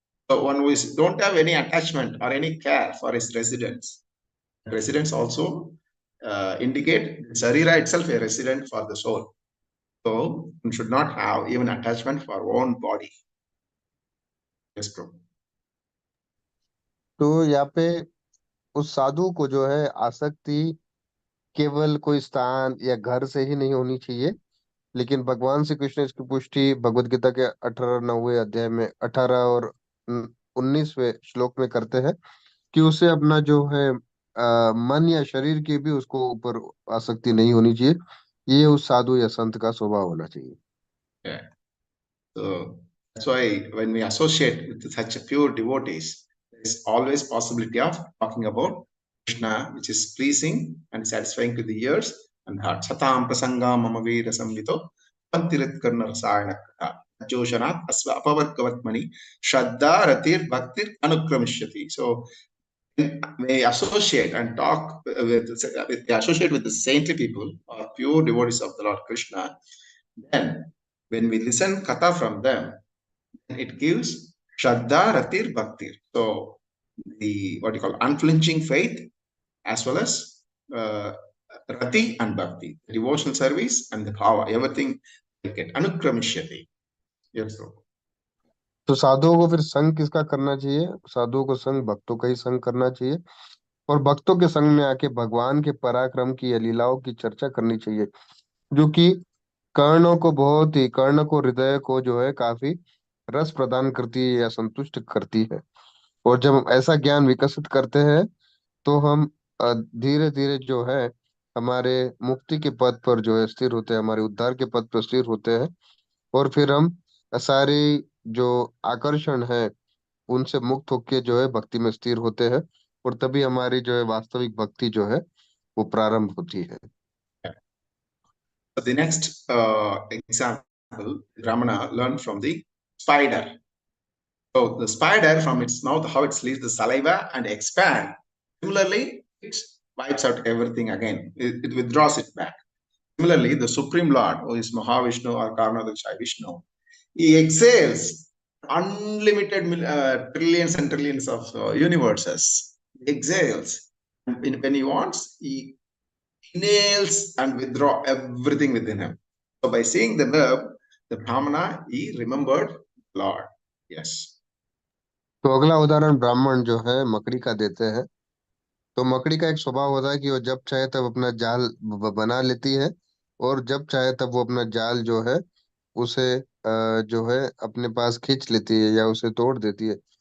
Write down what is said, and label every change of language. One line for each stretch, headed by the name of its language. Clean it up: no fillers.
English: So one who don't have any attachment or any care for his residence. Residence also indicate Sarira itself a resident for the soul. So one should not have even attachment for own body. Yes, Prabhu.
Hindi: तो यहाँ पे उस साधु को जो है आसक्ति केवल कोई स्थान या घर से ही नहीं होनी चाहिए, लेकिन भगवान श्री कृष्ण इसकी पुष्टि भगवत गीता के 18वें अध्याय में 18 और 19वें श्लोक में करते हैं कि उसे अपना जो है मन या शरीर की भी उसको ऊपर आसक्ति नहीं होनी चाहिए। ये उस साधु या संत का स्वभाव होना चाहिए।
English: Yeah. So that's why when we associate with such a pure devotees, there is always possibility of talking about Krishna, which is pleasing and satisfying to the ears and heart.
Sanskrit: Satam prasangam mama veera samvito pantirit karna rasayana katha joshanat asva apavarkavatmani shraddha ratir bhaktir anukramishati.
English: So when we associate and talk associate with the saintly people or pure devotees of the Lord Krishna, then when we listen katha from them, it gives Shraddha, Ratir, Bhaktir. So the what you call unflinching faith as well as Rati and Bhakti, the devotional service and the bhava, everything will get Anukramishyati. Yes, Prabhu.
Hindi: तो साधुओं को फिर संग किसका करना चाहिए? साधुओं को संग भक्तों का ही संग करना चाहिए और भक्तों के संग में आके भगवान के पराक्रम की या लीलाओं की चर्चा करनी चाहिए, जो कि कर्णों को हृदय को जो है काफी रस प्रदान करती है या संतुष्ट करती है। और जब हम ऐसा ज्ञान विकसित करते हैं तो हम धीरे धीरे जो है हमारे मुक्ति के पद पर जो है स्थिर होते हैं, हमारे उद्धार के पद पर स्थिर होते हैं और फिर हम सारे जो आकर्षण है उनसे मुक्त होके जो है भक्ति में स्थिर होते हैं और तभी हमारी जो है वास्तविक भक्ति जो है वो प्रारंभ होती है।
English: So the next example, Ramana learned from the spider. So the spider, from its mouth, how it leaves the saliva and expand. Similarly, it wipes out everything again. It withdraws it back. Similarly, the Supreme Lord, who is Mahavishnu or Karnadakshai Vishnu, he exhales unlimited trillions and trillions of universes. He exhales. When he wants, he inhales and withdraw everything within him. So by seeing the verb, the Brahmana, he remembered Lord. Yes.
Hindi: तो अगला उदाहरण ब्राह्मण जो है मकड़ी का देते हैं। तो मकड़ी का एक स्वभाव होता है कि वो जब चाहे तब अपना जाल बना लेती है और जब चाहे तब वो अपना जाल जो है उसे जो है अपने पास खींच लेती है या उसे तोड़ देती है।